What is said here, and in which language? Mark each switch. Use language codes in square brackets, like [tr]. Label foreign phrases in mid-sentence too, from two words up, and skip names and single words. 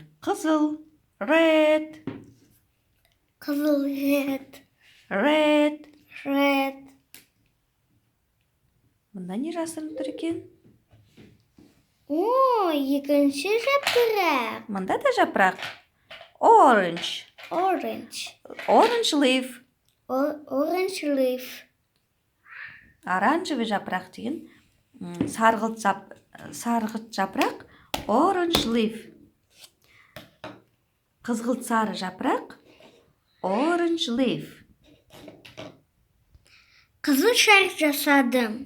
[kk] Қызыл, red. Қызыл, red. [en] Red. Red. [kk] Мұнда не жасырынып тұр екен? О, екінші жапырақ. Мұнда да жапырақ. [en] Orange. Orange. Orange leaf. Orange leaf. [kk] Оранжевый жапырақ деген сарғылт жапырақ. [en] Orange leaf. [kk] Қызғылт сары жапырақ. [en] Orange leaf. [kk] Қызыл шар жасадым.